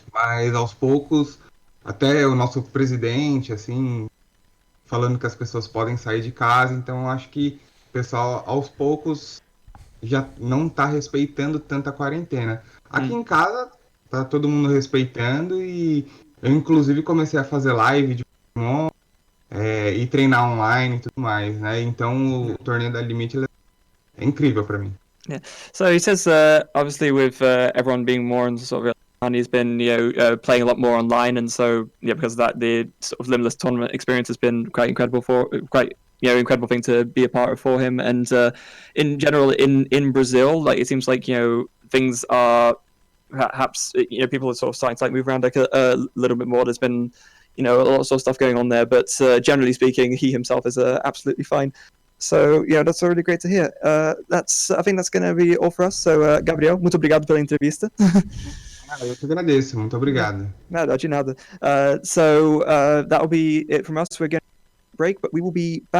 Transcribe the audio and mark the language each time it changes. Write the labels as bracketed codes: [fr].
[pt] mas aos poucos, até o nosso presidente, assim, falando que as pessoas podem sair de casa, então eu acho que o pessoal aos poucos já não está respeitando tanto a quarentena. Aqui em casa tá todo mundo respeitando e eu inclusive comecei a fazer live de Pokémon e treinar online e tudo mais, né? Então o torneio da Limitless é incrível para mim. [en] Yeah. So he says, obviously, with everyone being more in sort of and he's been playing a lot more online, and so because of that, the sort of Limitless tournament experience has been quite incredible incredible thing to be a part of for him. And in general, in Brazil, like it seems like things are perhaps people are sort of starting to like move around like a little bit more. There's been a lot of stuff going on there, but generally speaking, he himself is absolutely fine. So, that's already great to hear. I think that's going to be all for us. [pt] So, Gabriel, muito obrigado pela entrevista. Eu que agradeço, muito obrigado. Nada, de nada. [en] That'll be it from us. We're going to break, but we will be back